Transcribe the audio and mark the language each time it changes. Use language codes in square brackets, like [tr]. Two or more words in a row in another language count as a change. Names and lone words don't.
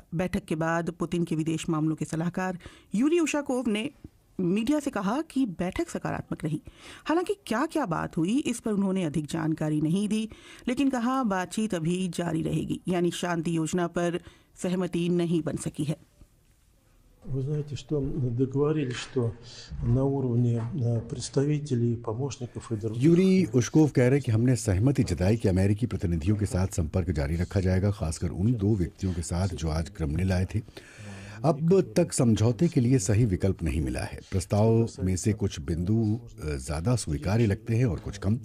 [hi] बैठक के बाद पुतिन के विदेश मामलों के सलाहकार यूरी उशाकोव ने मीडिया से कहा कि बैठक सकारात्मक रही। हालांकि क्या क्या बात हुई इस पर उन्होंने अधिक जानकारी नहीं दी, लेकिन कहा बातचीत अभी जारी रहेगी, यानी शांति योजना पर सहमति नहीं बन सकी है। [ru] Вы знаете, что договорились, что на уровне представителей, помощников и других... [hi] यूरी उश्कोव कह रहे कि हमने सहमति जताई कि अमेरिकी प्रतिनिधियों के साथ संपर्क जारी रखा जाएगा, खासकर उन 2 व्यक्तियों के साथ जो आज क्रेमलिन आए थे। अब तक समझौते के लिए सही विकल्प नहीं मिला है। प्रस्ताव में से कुछ बिंदु ज़्यादा स्वीकार्य लगते हैं और कुछ कम।